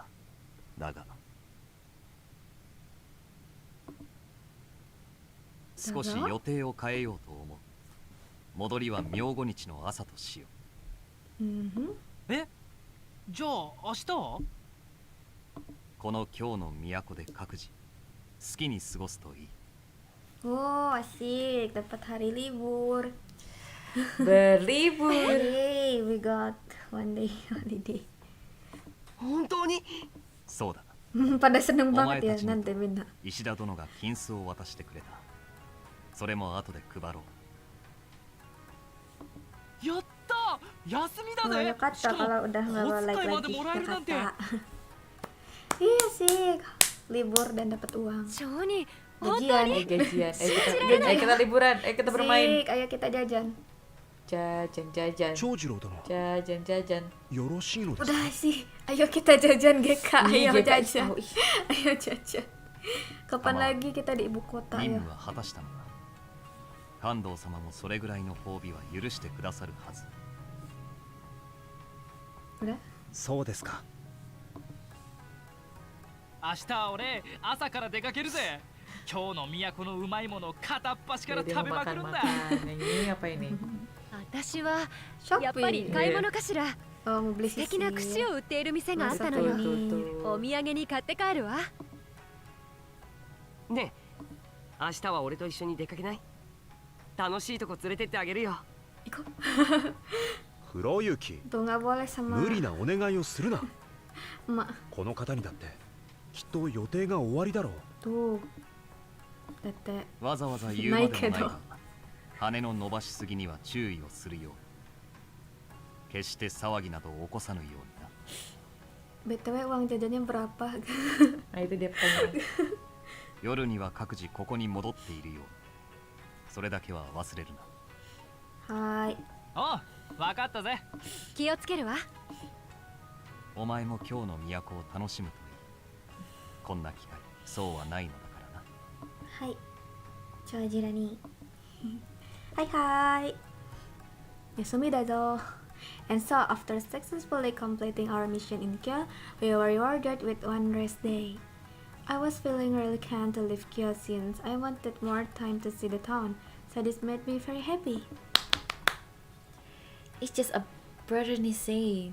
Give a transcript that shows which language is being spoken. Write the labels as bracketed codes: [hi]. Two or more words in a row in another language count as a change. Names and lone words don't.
[ja] だが少し予定を変えようと思う。戻りは明後日の朝としよう。え、じゃあ明日は？この今日の都で各自好きに過ごすといい。 [id] Oh, asik, dapat hari libur. Berlibur. [en] Yay, we got one day holiday. [ja] 本当に？そうだ。 [id] Pada seneng [ja] お [id] banget [ja] 前た [id] ya [ja] ちに [id] nanti minta. [ja] 石田殿が金子を渡してくれた。それも後で配ろう。やった休みだ [id] Oh, [ja] ね。 [id] ya kata kalau udah nggak [ja] 小 [id] balik [ja] 遣いまで [id] lagi [ja] もらえるなんて。 [id] Jakarta. Iya sih, libur dan dapat uang. [ja] 超に [id] Gajian. Gajian. Kita liburan. Kita bermain. Sik, ayo kita jajan. Jajan. [ja] 長次郎殿 [id] Jajan. [ja] よろしいのですか [id] Udah sih, ayo kita jajan GK. Ih, Ayo GK. jajan. Oh, ih. Ayo jajan. Kapan Sama. lagi kita di ibu kota [ja] 任 [id] ya? [ja] 務は果たしたのだ。関東様もそれぐらいの褒美は許してくださるはず。 [id] Udah? [ja] そうですか。明日俺朝から出かけるぜ。今日の都のうまいもの片っ端から [id] Dia [ja] 食べ [id] mau [ja] まくるんだ。 [id] makan-makan. Ini apa ini? [ja] 私は [id] Shopping. [ja] やっぱり買い物かしら。 [id] Oh, mau beli [ja] 素敵な串 [id] sisir. [ja] を売っている店があった [id] Masa [ja] のよ。 [id] tuh. [ja] お土産に買って帰るわ。ねえ、明日は俺と一緒に出かけない？楽しいとこ連れてってあげるよ。 [id] Iko. [ja] 風呂行き [id] Tuh nggak boleh sama [ja] 無理なお願いをするな。 [id] emak. [ja] この方にだってきっと予定が終わりだろう。 [id] Tuh. Tete. [ja] わざわざ言うまでもないが、羽の伸ばしすぎには注意をするように。決して騒ぎなど起こさぬようにな。 [id] BTW uang jajannya berapa? Nah itu dia pertanyaan. [ja] 夜には各自ここに戻っているように。それだけは忘れるな。 Hai. おう、わかったぜ。気をつけるわ。お前も今日の都を楽しむといい。こんな機会、そうはないのだからな。 Hai. [id] Ciao Jirani. [ja] はいはい. 休みだぞ. [en] And so after successfully completing our mission in Kyoto, we were rewarded with one rest day. I was feeling really keen to leave Kyoto since I wanted more time to see the town, so this made me very happy. It's just a brotherly say.